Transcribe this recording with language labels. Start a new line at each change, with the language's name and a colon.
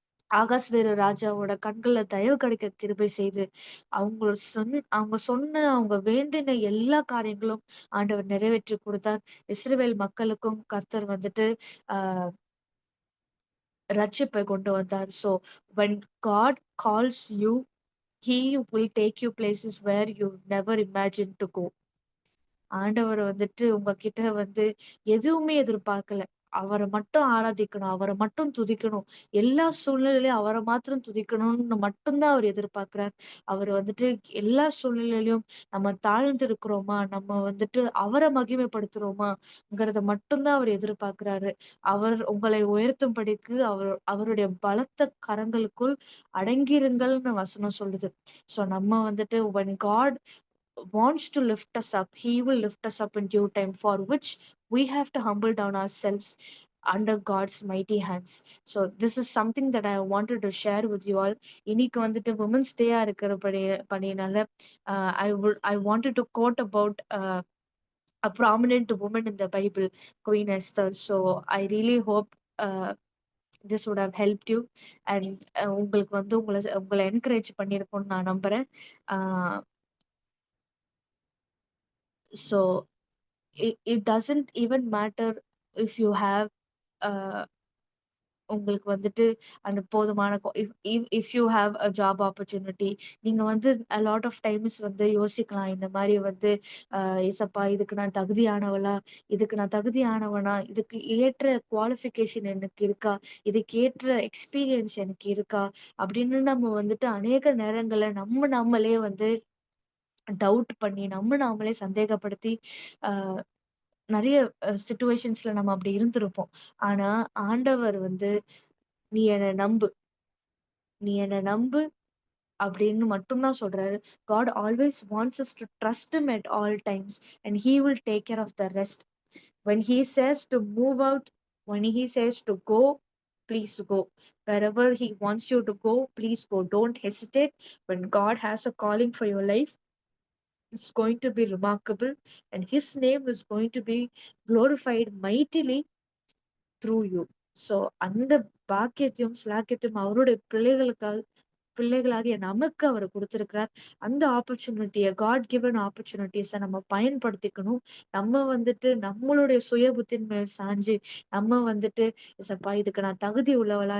Tamil: ஆகாஸ்வேரு ராஜாவோட கண்கள்ல தயவு கிடைக்க கிருபை செய்து, அவங்க சொன்ன அவங்க வேண்டின எல்லா காரியங்களும் ஆண்டவர் நிறைவேற்றி குடுத்தார். இஸ்ரவேல் மக்களுக்கும் கர்த்தர் வந்துட்டு அ ரட்சிப்பை கொண்டு வந்தார்.
English: So when God calls you, He will take you places where you never imagined to go.
Tamil: ஆண்டவர் வந்துட்டு உங்ககிட்ட வந்து எதுவுமே எதிர்பார்க்கல. அவர மட்டும் ஆராதிக்கணும். அவர மட்டும் துதிக்கணும். எல்லா சூழ்நிலையிலும் அவர மாத்திரம் துதிக்கணும்னு மட்டும் தான் அவர் எதிர்பார்க்கிறார். அவர் வந்துட்டு எல்லா சூழ்நிலையிலும் நம்ம தாழ்ந்து இருக்கிறோமா? நம்ம வந்துட்டு அவர மகிமைப்படுத்துறோமாங்கிறத மட்டும் தான் அவர் எதிர்பார்க்கிறாரு. அவர் உங்களை உயர்த்தும்படிக்கு அவருடைய பலத்த கரங்களுக்குள் அடங்கிருங்கள்னு வசனம் சொல்லுது.
English: so
Tamil: நம்ம வந்துட்டு
English: when God wants to lift us up, He will lift us up in due time, for which we have to humble down ourselves under God's mighty hands. So this is something that I wanted to share with you all.
Tamil: இன்னைக்கு வந்துட்டு
English: Women's Day
Tamil: இருக்கிற படினால
English: I wanted to quote about a prominent woman in the Bible, Queen Esther. So I really hope uh, this would have helped you and
Tamil: உங்களுக்கு வந்து உங்களை encourage பண்ணியிருக்கும்னு நான் நம்புறேன்.
English: Uh, so it doesn't even matter if you have uh,
Tamil: உங்களுக்கு வந்துட்டு அந்த போதுமான
English: if you have a job opportunity
Tamil: நீங்க வந்து
English: a lot of times
Tamil: வந்து யோசிக்கலாம் இந்த மாதிரி வந்து ஏசப்பா இதுக்கு நான் தகுதியானவளா இதுக்கு நான் தகுதியானவனா இதுக்கு ஏற்ற குவாலிஃபிகேஷன் எனக்கு இருக்கா இதுக்கு ஏற்ற எக்ஸ்பீரியன்ஸ் எனக்கு இருக்கா அப்படின்னு நம்ம வந்துட்டு அநேக நேரங்கள்ல நம்மளே வந்து டவுட் பண்ணி நாமளே சந்தேகப்படுத்தி ஆஹ் நெறைய சிச்சுவேஷன்ஸ்ல நம்ம அப்படி இருந்திருப்போம். ஆனா, ஆண்டவர் வந்து, "நீ என்ன நம்பு, நீ என்ன நம்பு" அப்படின்னு மட்டும் தான் சொல்றாரு.
English: God always wants us to trust him at all times and he will take care of the rest. When he says to move out, when he says to go, please go. Wherever he wants you to go, please go. Don't hesitate. When God has a calling for your life, it's going to be remarkable and his name is going to be glorified mightily through you.
Tamil: So அந்த பாக்கியத்தையும் ஸ்லாக்கியத்தையும் அவருடைய பிள்ளைகளாகிய நமக்கு அவர் கொடுத்திருக்கிறார். அந்த ஆப்பர்ச்சுனிட்டிய
English: God given
Tamil: opportunities நம்ம பயன்படுத்திக்கணும். நம்ம வந்துட்டு நம்மளுடைய சுய புத்தியின் மேல் சாஞ்சு, நம்ம வந்துட்டு "எசப்பா இதுக்கு நான் தகுதி உள்ளவளா?